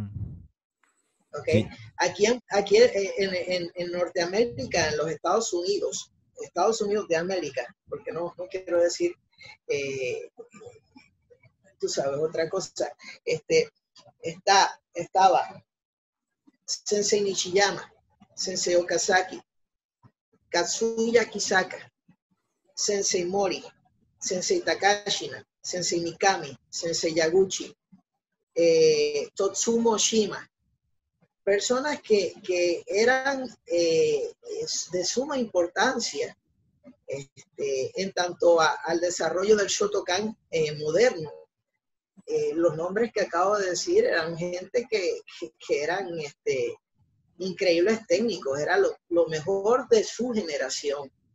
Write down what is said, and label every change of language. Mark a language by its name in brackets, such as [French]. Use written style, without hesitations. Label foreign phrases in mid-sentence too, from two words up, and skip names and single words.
[Spanish] ¿Okay? Sí. Aquí en Norteamérica, en los Estados Unidos de América, porque no quiero decir... tú sabes, otra cosa, estaba Sensei Nishiyama, Sensei Okazaki, Katsuya Kisaka, Sensei Mori, Sensei Takashina, Sensei Mikami, Sensei Yaguchi, Totsumo Shima, personas que eran de suma importancia en tanto al desarrollo del Shotokan moderno. Los nombres que acabo de decir eran gente que eran increíbles técnicos, era lo mejor de su generación.